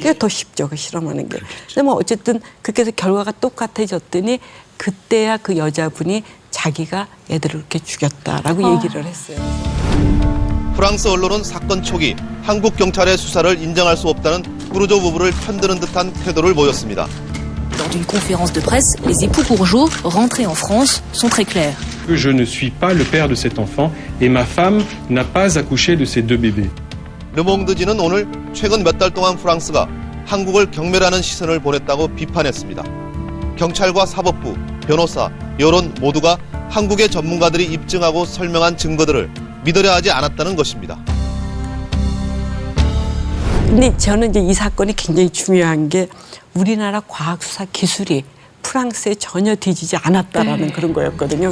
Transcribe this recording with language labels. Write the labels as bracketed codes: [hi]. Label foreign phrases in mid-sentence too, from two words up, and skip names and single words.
[ko] 그게 더 쉽죠, 그 실험하는 게. 근데 뭐 어쨌든 그렇게 해서 결과가 똑같아졌더니 그때야 그 여자분이 자기가 애들을 이렇게 죽였다라고 얘기를 했어요. 프랑스 언론은 사건 초기 한국 경찰의 수사를 인정할 수 없다는 구르조 부부를 편드는 듯한 태도를 보였습니다. [fr] Lors d'une conférence de presse, les époux Courgeot, rentrés en France, sont très clairs. Que je ne suis pas le père de cet enfant et ma femme n'a pas accouché de ces deux bébés. [ko] 르몽드지는 오늘 최근 몇 달 동안 프랑스가 한국을 경멸하는 시선을 보냈다고 비판했습니다. 경찰과 사법부, 변호사, 여론 모두가 한국의 전문가들이 입증하고 설명한 증거들을 믿으려 하지 않았다는 것입니다. 근데 저는 이제 이 사건이 굉장히 중요한 게 우리나라 과학수사 기술이 프랑스에 전혀 뒤지지 않았다라는 그런 거였거든요.